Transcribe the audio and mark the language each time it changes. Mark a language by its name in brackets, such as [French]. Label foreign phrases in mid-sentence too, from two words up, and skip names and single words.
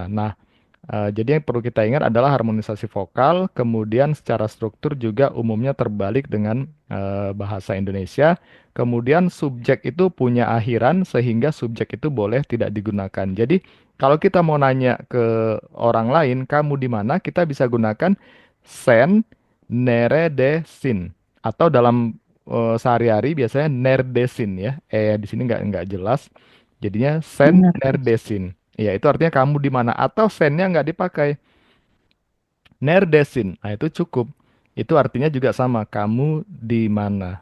[Indonesian] Nah, jadi yang perlu kita ingat adalah harmonisasi vokal, kemudian secara struktur juga umumnya terbalik dengan bahasa Indonesia. Kemudian subjek itu punya akhiran sehingga subjek itu boleh tidak digunakan. Jadi kalau kita mau nanya ke orang lain, kamu di mana? Kita bisa gunakan [Turkish] sen, nere, de, [Indonesian] sin. Atau dalam sehari-hari biasanya nerdesin ya. Di sini nggak jelas. Jadinya sen, Benar. nerdesin. Ya, itu artinya kamu di mana atau sennya nggak dipakai. Nerdesin. Nah, itu cukup. Itu artinya juga sama, kamu di mana.